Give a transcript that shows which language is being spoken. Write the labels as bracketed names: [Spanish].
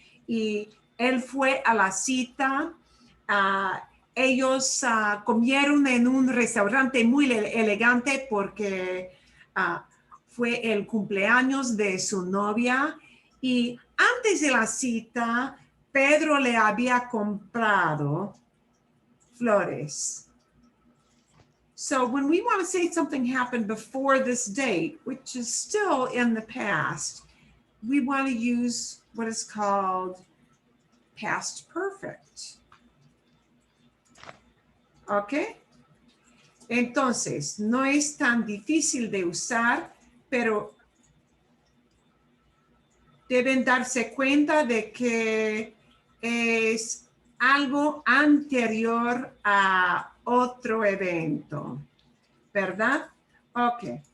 [Spanish] Y él fue a la cita. Ellos comieron en un restaurante muy elegante porque fue el cumpleaños de su novia. Y antes de la cita, Pedro le había comprado flores. [English] So when we want to say something happened before this date, which is still in the past, we want to use what is called past perfect. [Spanish] ¿Ok? Entonces, no es tan difícil de usar, pero deben darse cuenta de que es algo anterior a otro evento, ¿verdad? Ok.